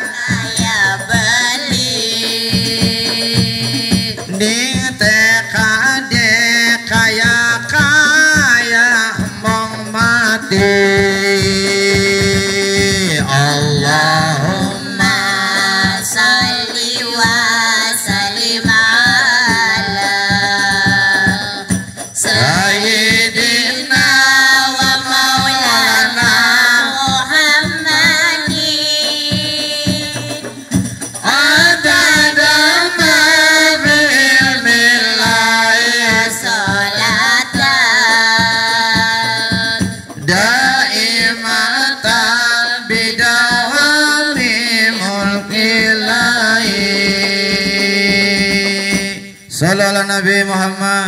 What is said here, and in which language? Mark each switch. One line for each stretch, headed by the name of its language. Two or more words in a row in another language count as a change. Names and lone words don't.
Javanese: kaya beli ning tekade kaya kaya mong mati.
Arabic: اللهم صل وسلم على sayyidina ومولانا محمد عدد ما في الملأ sholatan دائمة بدوام ملك الله. صلى الله نبي محمد.